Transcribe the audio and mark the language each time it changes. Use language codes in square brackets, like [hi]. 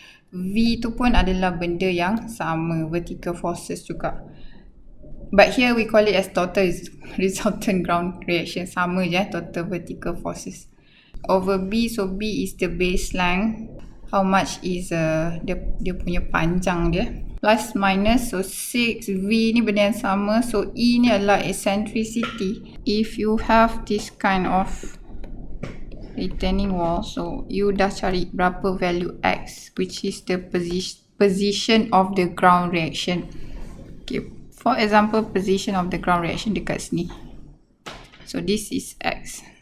[ms] V tu pun adalah benda yang sama, vertical forces juga. [en] But here we call it as total resultant ground reaction. [ms] Sama je [en] total vertical forces. Over B, so B is the base length. How much is [ms] dia punya panjang dia. Plus minus, so 6V ni benda yang sama. So E ni adalah eccentricity. [en] If you have this kind of retaining wall, so you [ms] dah cari berapa [en] value X, which is the position of the ground reaction. Okay. For example, position of the ground reaction [ms] dekat sini. [en] So this is X.